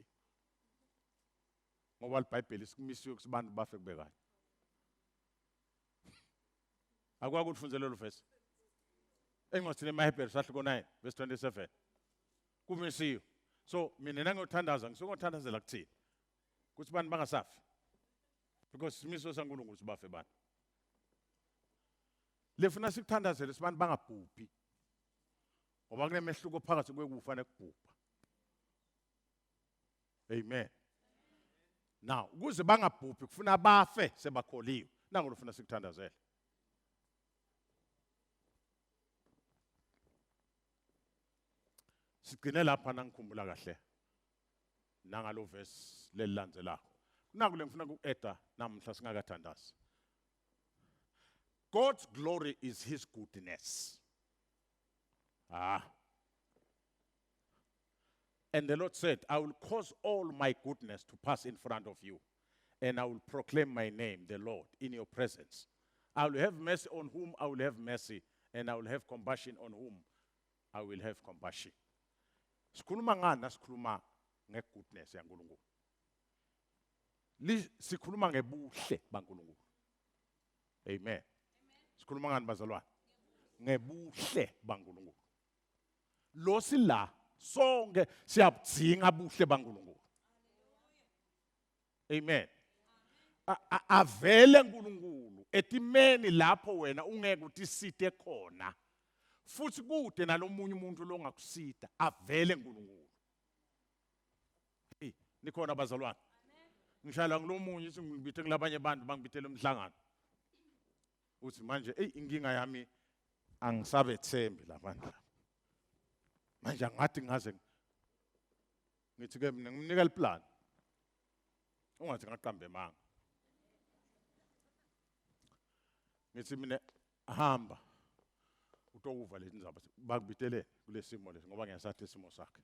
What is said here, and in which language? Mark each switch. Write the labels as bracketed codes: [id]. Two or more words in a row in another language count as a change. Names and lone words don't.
[ss] Ngoba iBhayibheli sikumisiwe kusibantu bafe kubekanye. Akwakufunzela lo verse. Engosini eMahebheru sahle ko9 verse 27. Kumisiwe. So mina ngiyothandaza ngisongothandazela kuthini. Kuthi bantu bangasafi. Because simiso sankulunkulu sibafe bani. Lefuna sikuthandazele sibantu bangabhubhi. Ngoba kunemehluko phakathi kwekufa nekubhubha. Amen. Now, ukuze bangabhubhi kufuna bafe sebakholiwe. Nangu lofuna sikuthandazele. Sigcine lapha nangikhumbula kahle. Nangalo verse lelilandzelako. Nangu lengifuna ku-eda namhla singakathandazi. [en] God's glory is his goodness. And the Lord said, I will cause all my goodness to pass in front of you, and I will proclaim my name, the Lord, in your presence. I will have mercy on whom I will have mercy, and I will have compassion on whom I will have compassion. [ss] Sikhuluma ngani nasikhuluma ngegoodness yaNkulunkulu? Sikhuluma ngebuhle baNkulunkulu. Amen. Sikhuluma ngani bazalwane? Ngebuhle baNkulunkulu. Lo sila sonke siyabudzinga buhle baNkulunkulu. Amen. Avele uNkulunkulu etimeni lapho wena ungeke utisite khona. Futhi kude nalomunye umuntu longakusita avele uNkulunkulu. Nikhona bazalwane. Ngishala ngilomunye singibithe kulabanye abantu bangibithele umhlangano. Uthi manje inkinga yami angisabe thembi labantu. Manje ngathi ngaze ngithi ke mina ngimnika iplan. Ungathi ngaqambe emanga. Ngithi mina hamba utokuva lezi ndaba bakubitele kulesimo lesi ngoba ngiyasathi isimo sakhe.